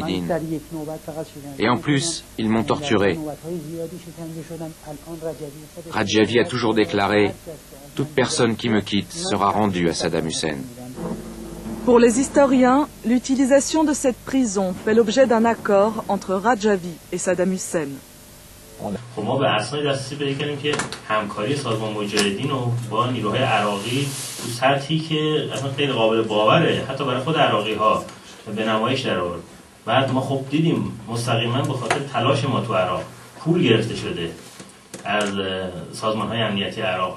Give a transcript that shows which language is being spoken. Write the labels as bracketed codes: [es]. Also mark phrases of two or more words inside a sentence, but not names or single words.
[fr] » Et en plus, ils m'ont torturé. Radjavi a toujours déclaré « Toute personne qui me quitte sera rendue à Saddam Hussein. » Pour les historiens, l'utilisation de cette prison fait l'objet d'un accord entre Radjavi et Saddam Hussein. [fa] خب ما به اسناد دسترسی پیدا کردیم که همکاری سازمان مجاهدین و با نیروهای عراقی تو سطحی که اصلا خیلی قابل باوره، حتی برای خود عراقی ها به نمایش در آورد. بعد ما خب دیدیم مستقیما به خاطر تلاش ما تو عراق پول گرفته شده از سازمان های امنیتی عراق.